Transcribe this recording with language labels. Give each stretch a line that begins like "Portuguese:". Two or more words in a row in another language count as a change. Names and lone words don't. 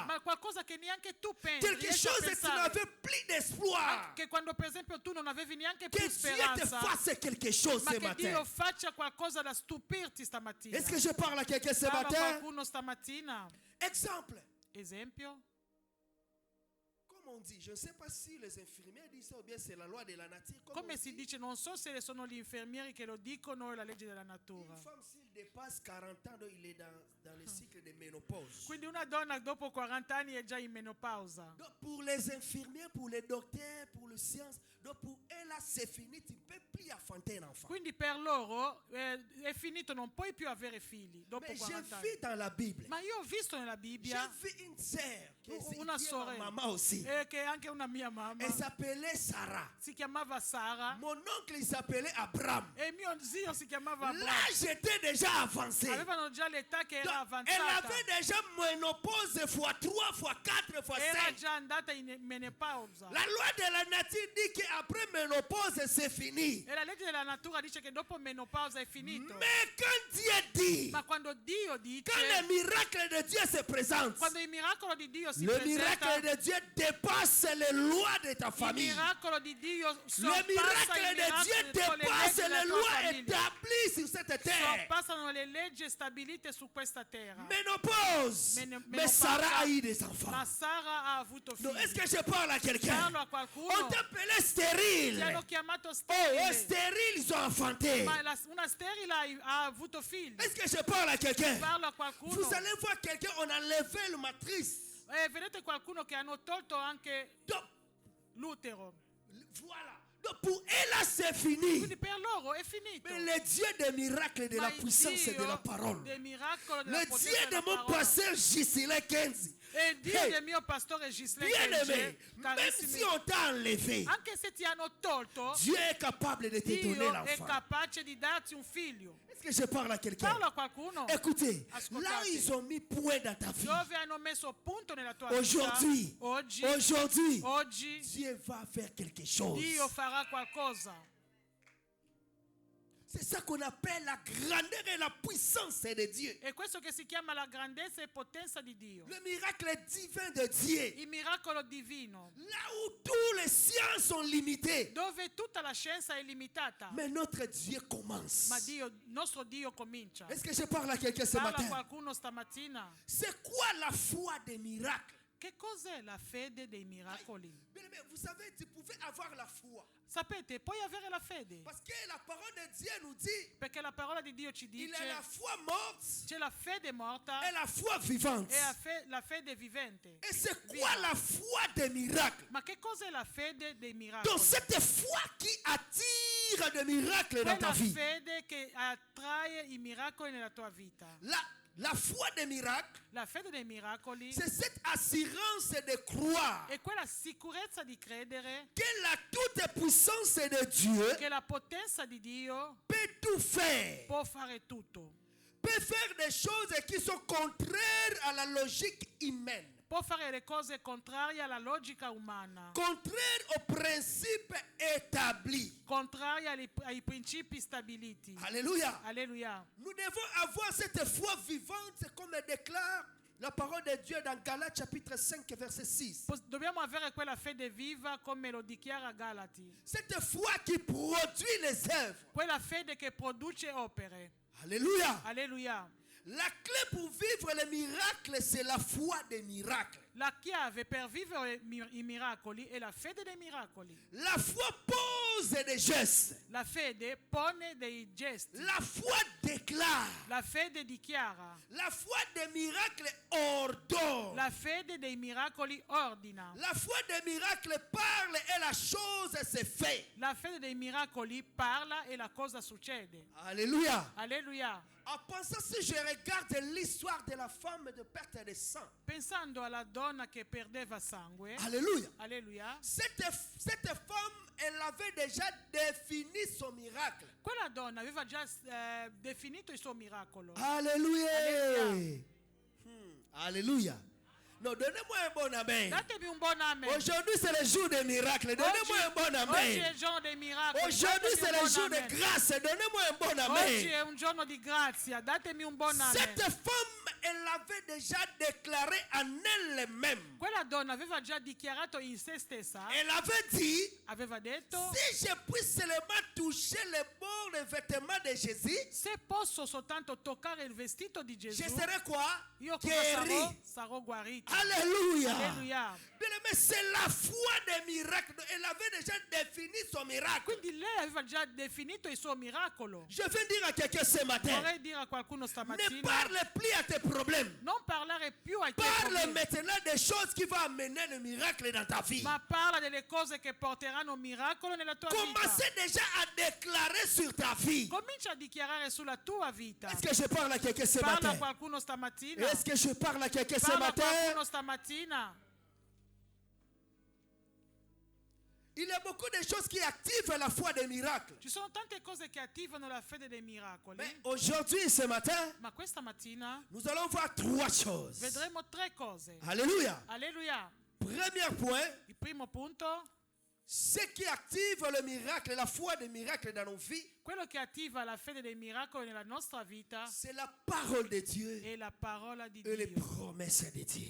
Italian: Ma qualcosa che neanche tu pensi.
French: Quelque
Italian: riesci a
French: chose que tu
Italian: pensare.
French: n'avais plus d'espoir.
Italian: Che quando per esempio tu non avevi neanche
French: Que
Italian: più
French: Dieu te
Italian: speranza.
French: fasse quelque chose
Italian: Ma
French: ce
Italian: che Dio
French: matin.
Italian: faccia qualcosa da stupirti stamattina.
French: Est-ce que je parle à quelqu'un ce
Italian: Parlo a
French: matin?
Italian: qualcuno stamattina.
French: Exemple.
Italian: Esempio.
French: Comme on dit, je ne sais pas si les infirmiers disent ça ou bien c'est la loi de la nature. Comme
Italian: Come
French: on
Italian: si
French: dit,
Italian: dice, non so se sono gli infermieri che lo dicono o la legge della
French: une
Italian: natura.
French: femme, s'il dépasse 40 ans, donc il est dans le cycle de ménopause.
Italian: Quindi una donna dopo 40 anni è già in menopausa.
French: Donc pour les infirmiers, pour les docteurs, pour les sciences, donc pour eux là c'est fini, tu ne peux plus enfanter un enfant.
Italian: Quindi per loro è finito, non puoi più avere figli dopo
French: Mais j'ai
Italian: 40 anni.
French: vu dans la Bible,
Italian: Ma io ho visto nella
French: j'ai
Italian: Bibbia
French: vu une sœur qui
Italian: una
French: est ma
Italian: sorella
French: maman aussi.
Italian: che è anche una mia mamma.
French: Elle s'appelait Sarah.
Italian: Si chiamava Sara
French: Mon oncle il s'appelait Abraham.
Italian: e mio zio si chiamava
French: Là
Italian: Abramo.
French: j'étais déjà avancé.
Italian: Avevano già l'età che era
French: Donc, elle
Italian: avanzata.
French: avait déjà ménopause fois 3, fois 4, fois
Italian: Era
French: 5.
Italian: già andata in menopausa.
French: La loi de la nature dit qu'après ménopause, c'est fini.
Italian: E la legge della natura dice che dopo menopausa è finito.
French: Mais quand Dieu dit,
Italian: Ma quando Dio dice,
French: quand le miracle de Dieu se présente,
Italian: quando il miracolo di Dio si
French: le miracle
Italian: presenta,
French: de Dieu dépasse les lois de ta
Italian: il
French: famille.
Italian: miracolo di Dio
French: Le
Italian: sorpassa
French: miracle
Italian: i
French: de
Italian: miracoli
French: Dieu
Italian: con le
French: dépasse
Italian: leggi della
French: les
Italian: tua
French: lois
Italian: famiglia.
French: établies sur cette terre.
Italian: Sorpassano le leggi stabilite su questa terra.
French: Ménopause. Mais
Italian: Menopausa.
French: Sarah a eu des enfants.
Italian: Ma Sara ha avuto
French: Donc, est-ce
Italian: figli.
French: que je parle à quelqu'un?
Italian: Parlo a
French: On
Italian: qualcuno.
French: t'appelait
Italian: Ti
French: stérile.
Italian: hanno chiamato
French: Oh,
Italian: sterile.
French: stérile, ils ont enfanté.
Italian: Ma una sterile ha avuto figli.
French: Est-ce que je parle à quelqu'un?
Italian: Parlo a qualcuno.
French: Vous allez voir quelqu'un, on a levé le matrice.
Italian: Vedete qualcuno che hanno tolto anche
French: Donc,
Italian: l'utero.
French: voilà. Donc, pour elle, là, c'est fini.
Italian: Quindi per loro è finito.
French: Mais le Dieu des miracles et de
Italian: Ma
French: la
Italian: il
French: puissance et de la
Italian: Dio
French: parole.
Italian: dei miracoli, della
French: Le
Italian: potenza
French: Dieu de
Italian: della
French: mon
Italian: parola.
French: pasteur Giselin Kenzi.
Italian: E Dio
French: Hey,
Italian: del mio pastore Gislain
French: bien aimé,
Italian: Kenji,
French: même
Italian: carissimi,
French: si on t'a enlevé,
Italian: anche se ti hanno tolto,
French: Dieu est capable de te donner
Italian: Dio è
French: l'enfant.
Italian: capace di darti un figlio.
French: Est-ce que je parle à quelqu'un?
Italian: Parlo a qualcuno.
French: Écoutez,
Italian: Ascoltate.
French: là où ils ont mis point dans ta vie,
Italian: Dove hanno messo punto nella tua
French: aujourd'hui,
Italian: vita? Oggi,
French: aujourd'hui, Dieu va faire quelque chose.
Italian: Dio farà qualcosa.
French: C'est ça qu'on appelle la grandeur et la puissance de Dieu.
Italian: E questo che si chiama la grandezza e potenza di Dio.
French: Le miracle divin de Dieu.
Italian: Il miracolo divino.
French: Là où tous les sciences sont limitées.
Italian: Dove tutta la scienza è limitata.
French: Mais notre Dieu commence.
Italian: Ma Dio, nostro Dio comincia.
French: Est-ce que je parle à quelqu'un ce
Italian: Parla a
French: matin?
Italian: qualcuno stamattina.
French: C'est quoi la foi des miracles?
Italian: Che cos'è la fede dei miracoli?
French: Bien-aimé, vous savez, tu pouvais avoir la foi.
Italian: Sapete, puoi avere la fede.
French: Parce que la parole de Dieu nous dit,
Italian: Perché la parola di Dio ci
French: il
Italian: dice
French: est la foi morte
Italian: c'è la fede morta
French: et la foi vivante.
Italian: e la fede vivente.
French: Et c'est quoi la foi des miracles?
Italian: Ma che cos'è la fede dei miracoli?
French: Donc cette foi qui attire des miracles dans ta
Italian: Quella
French: vie.
Italian: fede che attrae i miracoli nella tua vita.
French: La foi des miracles,
Italian: La fede dei miracoli
French: c'est cette assurance de croire
Italian: è quella sicurezza di credere
French: que la toute puissance de Dieu
Italian: che la potenza di Dio
French: peut tout faire.
Italian: può fare tutto.
French: Peut faire des choses qui sont contraires à la logique humaine.
Italian: Può fare le cose contrarie alla logica umana,
French: Contraire aux principes établis.
Italian: contrarie ai principi stabiliti.
French: Alléluia.
Italian: Alleluia.
French: Nous devons avoir cette foi vivante comme déclare la parole de Dieu dans Galates chapitre 5 verset 6.
Italian: Dobbiamo avere quella fede viva come lo dichiara Galati.
French: Cette foi qui produit les œuvres.
Italian: Quella fede che produce opere.
French: Alléluia.
Italian: Alleluia.
French: La clé pour vivre les miracles, c'est la foi des miracles.
Italian: La chiave per vivere i miracoli è la fede dei miracoli.
French: La foi pose des gestes.
Italian: La fede pone dei gesti.
French: La foi déclare.
Italian: La fede dichiara.
French: La foi des miracles ordonne.
Italian: La fede dei miracoli ordina.
French: La foi des miracles parle et la chose se fait.
Italian: La fede dei miracoli parla e la cosa succede.
French: Alléluia.
Italian: Alleluia.
French: En pensant, si je regarde l'histoire de la femme de perte de sang.
Italian: Pensando alla donna che perdeva sangue.
French: Alléluia.
Italian: Alleluia.
French: Cette femme, elle avait déjà défini son miracle.
Italian: Quella donna aveva già definito il suo miracolo.
French: Alléluia. Alléluia. Alléluia. Non, donnez-moi un bon amen.
Italian: Datemi un buon amen.
French: Aujourd'hui, c'est le jour des miracles. Donnez-moi un bon
Italian: Oggi è
French: amen.
Italian: il giorno dei miracoli.
French: Aujourd'hui, c'est le jour de amen. grâce. Donnez-moi un bon
Italian: Oggi
French: amen.
Italian: è un giorno di grazia. Datemi un buon amen.
French: Cette femme, elle avait déjà déclaré en elle-même.
Italian: Quella donna aveva già dichiarato in se stessa.
French: Elle avait dit,
Italian: Aveva detto:
French: si je puis seulement toucher le bord des vêtements de Jésus,
Italian: se posso soltanto toccare il vestito di Gesù,
French: je serai quoi?
Italian: io cosa
French: Guéri.
Italian: sarò guarito.
French: Alléluia.
Italian: Alleluia.
French: Bien-aimé, c'est la foi des miracles. Elle avait déjà défini son miracle.
Italian: Quindi lei aveva già definito il suo miracolo.
French: Je viens dire à quelqu'un ce matin,
Italian: Vorrei dire a qualcuno
French: ne
Italian: stamattina:
French: parle plus à tes problèmes.
Italian: non parlare più ai tuoi
French: Parle
Italian: problemi,
French: maintenant des choses qui vont amener le miracle dans ta vie.
Italian: ma parla delle cose che porteranno un miracolo nella tua vita.
French: Commencez déjà à déclarer sur ta vie.
Italian: Comincia a dichiarare sulla tua vita.
French: Est-ce que je parle à quelqu'un ce
Italian: Parla a
French: matin?
Italian: qualcuno stamattina.
French: Est-ce que je parle à quelqu'un ce
Italian: Parla a
French: matin?
Italian: qualcuno stamattina.
French: Il y a beaucoup de choses qui activent la foi des miracles.
Italian: Ci sono tante cose che attivano la fede dei miracoli.
French: Mais aujourd'hui, ce matin,
Italian: Ma questa mattina
French: nous allons voir trois choses.
Italian: vedremo tre cose.
French: Alléluia.
Italian: Alleluia.
French: Premier point,
Italian: Il primo punto,
French: ce qui active le miracle, la foi des miracles dans nos vies,
Italian: quello che attiva la fede dei miracoli nella nostra vita,
French: c'est la parole de Dieu
Italian: è la parola di
French: et les
Italian: Dio
French: promesses de Dieu.